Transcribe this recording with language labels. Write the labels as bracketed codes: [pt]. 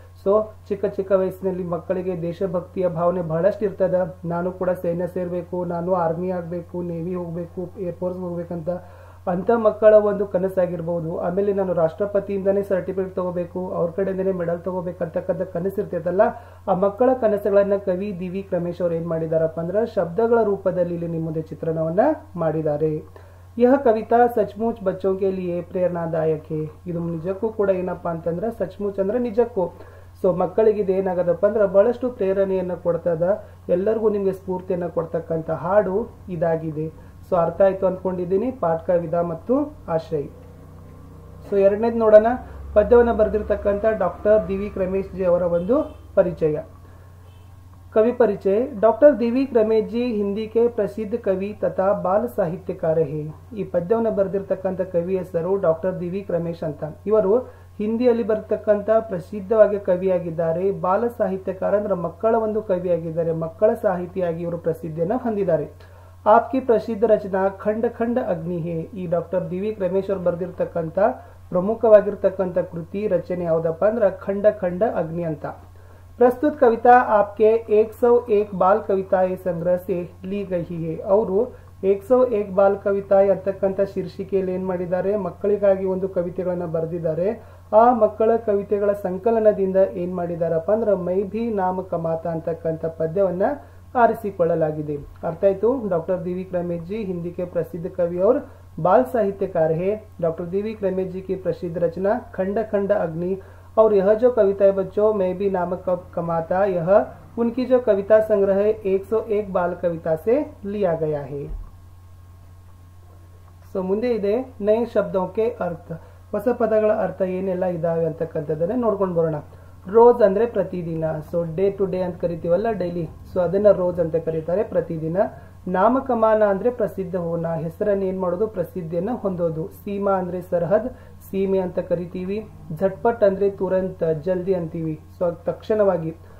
[kn] So ಚಿಕ್ಕ ಚಿಕ್ಕ ವಯಸ್ಸಿನಲ್ಲಿ ಮಕ್ಕಳಿಗೆ ದೇಶಭಕ್ತಿಯ ಭಾವನೆ ಬಹಳಷ್ಟು ಇರ್ತದ, ನಾನು ಕೂಡ ಸೈನ್ಯ ಸೇರ್ಬೇಕು, ನಾನು ಆರ್ಮಿ ಆಗ್ಬೇಕು, ನೇವಿ ಹೋಗ್ಬೇಕು, ಏರ್ಫೋರ್ಸ್ ಹೋಗ್ಬೇಕಂತ ಅಂತ ಮಕ್ಕಳ ಒಂದು ಕನಸಾಗಿರ್ಬಹುದು। ಆಮೇಲೆ ನಾನು ರಾಷ್ಟ್ರಪತಿಯಿಂದನೇ ಸರ್ಟಿಫಿಕೇಟ್ ತಗೋಬೇಕು, ಅವ್ರ ಕಡೆಯಿಂದನೇ ಮೆಡಲ್ ತಗೋಬೇಕಂತಕ್ಕಂಥ ಕನಸಿರ್ತೈತಲ್ಲ, ಆ ಮಕ್ಕಳ ಕನಸುಗಳನ್ನ ಕವಿ ದಿವಿಕ್ ರಮೇಶ್ ಅವ್ರು ಏನ್ ಮಾಡಿದಾರಪ್ಪ ಅಂದ್ರೆ ಶಬ್ದಗಳ ರೂಪದಲ್ಲಿ ಇಲ್ಲಿ ನಿಮ್ಮ ಮುಂದೆ ಚಿತ್ರಣವನ್ನ ಮಾಡಿದ್ದಾರೆ। [hi] यह कविता सचमुच बच्चों के लिए प्रेरणादायक है। [kn] ಇದು ನಿಜಕ್ಕೂ ಕೂಡ ಏನಪ್ಪಾ ಅಂತಂದ್ರೆ ಸಚ್ಮುಚ್ ಅಂದ್ರೆ ನಿಜಕ್ಕೂ, ಸೊ ಮಕ್ಕಳಿಗೆ ಇದು ಏನಾಗದಪ್ಪ ಅಂದ್ರೆ ಬಹಳಷ್ಟು ಪ್ರೇರಣೆಯನ್ನು ಕೊಡ್ತದ, ಎಲ್ಲರಿಗೂ ನಿಮಗೆ ಸ್ಫೂರ್ತಿಯನ್ನು ಕೊಡ್ತಕ್ಕಂಥ ಹಾಡು ಇದಾಗಿದೆ। ಸೊ ಅರ್ಥ ಆಯ್ತು ಅನ್ಕೊಂಡಿದ್ದೀನಿ ಪಾಠ ವಿಧ ಮತ್ತು ಆಶಯ। ಸೊ ಎರಡನೇದು ನೋಡೋಣ, ಪದ್ಯವನ್ನು ಬರೆದಿರ್ತಕ್ಕಂಥ ಡಾಕ್ಟರ್ ದಿವಿಕ್ ರಮೇಶ್ ಜಿ ಅವರ ಒಂದು ಪರಿಚಯ। [hi] कवि परिचय। डॉक्टर दिविक रमेश जी हिंदी के प्रसिद्ध कवि तथा बाल साहित्यकार है। [kn] ಈ ಪದ್ಯವನ್ನು ಬರೆದಿರ್ತಕ್ಕಂಥ ಕವಿ ಹೆಸರು ಡಾಕ್ಟರ್ ದಿವಿಕ್ ರಮೇಶ್ ಅಂತ। ಇವರು ಹಿಂದಿಯಲ್ಲಿ ಬರತಕ್ಕಂಥ ಪ್ರಸಿದ್ಧವಾಗಿ ಕವಿಯಾಗಿದ್ದಾರೆ, ಬಾಲ ಸಾಹಿತ್ಯಕಾರ ಅಂದ್ರೆ ಮಕ್ಕಳ ಒಂದು ಕವಿಯಾಗಿದ್ದಾರೆ, ಮಕ್ಕಳ ಸಾಹಿತಿಯಾಗಿ ಇವರು ಪ್ರಸಿದ್ಧಿಯನ್ನು ಹೊಂದಿದ್ದಾರೆ। [hi] आपकी प्रसिद्ध रचना खंड खंड अग्नि है। [kn] ಈ ಡಾಕ್ಟರ್ ದಿವಿಕ್ ರಮೇಶ್ ಅವರು ಬರೆದಿರ್ತಕ್ಕಂಥ ಪ್ರಮುಖವಾಗಿರ್ತಕ್ಕಂಥ ಕೃತಿ ರಚನೆ ಯಾವುದಪ್ಪ ಅಂದ್ರೆ ಖಂಡ ಖಂಡ ಅಗ್ನಿ ಅಂತ। [hi] प्रस्तुत कविता आपके 101 ಬಾಲ್ ಕವಿತಾಯ ಸಂಗ್ರಹ से ली गई है. [kn] ಅವರು 101 ಬಾಲ್ ಕವಿತಾಯ ಅಂತಕ್ಕಂಥ ಶೀರ್ಷಿಕೆಯಲ್ಲಿ ಏನ್ ಮಾಡಿದ್ದಾರೆ, ಮಕ್ಕಳಿಗಾಗಿ ಒಂದು ಕವಿತೆಗಳನ್ನ ಬರೆದಿದ್ದಾರೆ. ಆ ಮಕ್ಕಳ ಕವಿತೆಗಳ ಸಂಕಲನದಿಂದ ಏನ್ ಮಾಡಿದಾರಪ್ಪ ಅಂದ್ರೆ ಮೈ ಭಿ ನಾಮ ಕಮಾತಾ ಅಂತಕ್ಕಂಥ ಪದ್ಯವನ್ನ ಆರಿಸಿಕೊಳ್ಳಲಾಗಿದೆ. अर्थ आयतु. [hi] डॉक्टर दीविक रमेश जी हिंदी के प्रसिद्ध कवि और बाल साहित्यकार है. डॉक्टर दीविक रमेश जी की प्रसिद्ध रचना खंड खंड अग्नि और यह जो कविता है बच्चों मैं भी नाम कमाता, यह उनकी जो कविता संग्रह है 101 बाल कविता से लिया गया है. सो [kn] ಮುಂದೆ ಇದೆ [hi] ನए शब्दों के अर्थ. [kn] ಹೊಸ ಪದಗಳ ಅರ್ಥ ಏನೆಲ್ಲ ಇದಾವೆ ಅಂತಕ್ಕಂಥದ್ದನ್ನ ನೋಡ್ಕೊಂಡು ಬರೋಣ. ರೋಜ್ ಅಂದ್ರೆ ಪ್ರತಿದಿನ. ಸೊ ಡೇ ಟು ಡೇ ಅಂತ ಕರಿತೀವಲ್ಲ, ಡೈಲಿ. ಸೊ ಅದನ್ನ ರೋಜ್ ಅಂತ ಕರೀತಾರೆ, ಪ್ರತಿದಿನ. ನಾಮಕಮಾನ ಅಂದ್ರೆ [hi] ಪ್ರಸಿದ್ಧ ಹೋನ, [kn] ಹೆಸರನ್ನು ಏನ್ ಮಾಡೋದು, ಪ್ರಸಿದ್ಧಿಯನ್ನ ಹೊಂದೋದು. ಸೀಮಾ ಅಂದ್ರೆ ಸರ್ಹದ್, ಸೀಮೆ ಅಂತ ಕರಿತೀವಿ. ಝಟ್ಪಟ್ ಅಂದ್ರೆ ತುರಂತ, ಜಲ್ದಿ ಅಂತೀವಿ. ಸೊ ತಕ್ಷಣವಾಗಿ.